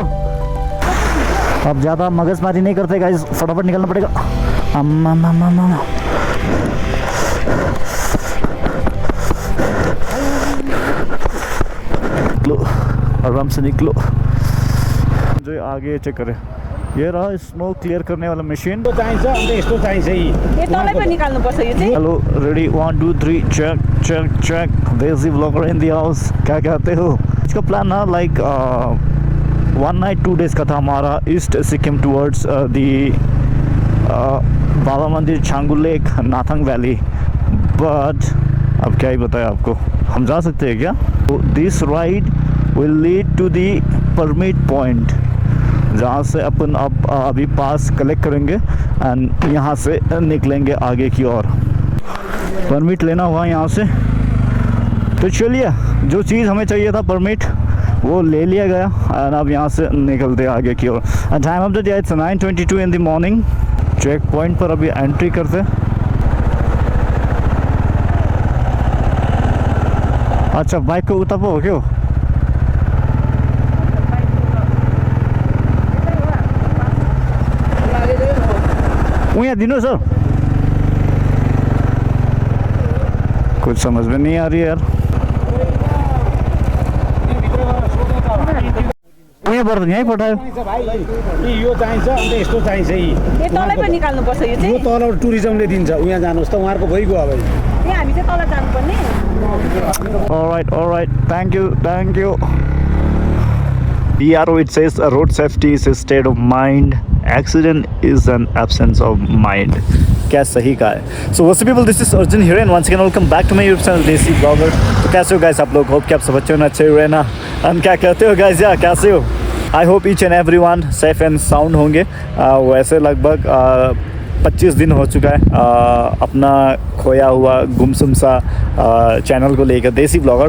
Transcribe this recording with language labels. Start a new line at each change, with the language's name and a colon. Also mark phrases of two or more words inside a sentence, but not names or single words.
Hindi: अब ज़्यादा मगजमारी नहीं करते
English: guys,
Hindi: फटाफट निकलना पड़ेगा। अम्मा मामा मामा निकलो, आराम से निकलो। जो आगे चेक करें, ये रहा
English: snow clear
Hindi: करने वाला मशीन।
Nepali: तो चाहिन्छ अन्त यस्तो चाहिन्छ
Hindi: ये
Nepali: तलै पनि निकाल्नु पर्छ यो चाहिँ।
English: hello, ready 1 2 3 check check check चेक। Desi Blogger in the house,
Hindi: क्या कहते हो? इसका प्लान ना
English: like 1 night 2 days
Hindi: का था हमारा, ईस्ट सिक्किम
English: towards the
Hindi: बाबा मंदिर, छांगू लेक, नाथंग वैली। बट अब क्या ही बताएं आपको, हम जा सकते हैं क्या?
English: to this ride will lead to the permit point,
Hindi: जहाँ से अपन अब अभी पास कलेक्ट करेंगे एंड यहाँ से निकलेंगे आगे की ओर। परमिट लेना हुआ यहाँ से, तो चलिए जो चीज़ हमें चाहिए था परमिट वो ले लिया गया एंड अब यहाँ से निकलते आगे की ओर।
English: time of the day it's 9:22 in the morning. check point
Hindi: पर अभी एंट्री करते। अच्छा, बाइक को उतारो हो क्यों? यहाँ दिनों सर, कुछ समझ में नहीं आ रही है यार।
Nepali: यहीँ पठायो। यो चाहिन्छ अन्त यस्तो चाहिन्छ ये तलै पनि निकाल्नु पर्छ यो चाहिँ। यो तल टुरिज्मले दिन्छ, उहाँ जानुहोस् त, उहाँहरूको भइगयो अब। यहाँ हामी चाहिँ तल जानुपर्ने।
English: Alright, thank you. DRO, it says road safety is a state of mind, accident is an absence of mind.
Hindi: क्या सही कहा है।
English: so what's up people, this is Arjun here and once again welcome back to my YouTube channel Desi Blogger.
Hindi: तो कैसे हो गाइस आप लोग? होप कि आप सब अच्छे होना अच्छे हुए ना। एंड क्या कहते हो गाइस, या कैसे हो?
English: I hope each and every one safe and sound
Hindi: होंगे। वैसे लगभग 25 दिन हो चुका है अपना खोया हुआ गुमसुम सा चैनल को लेकर, देसी ब्लॉगर।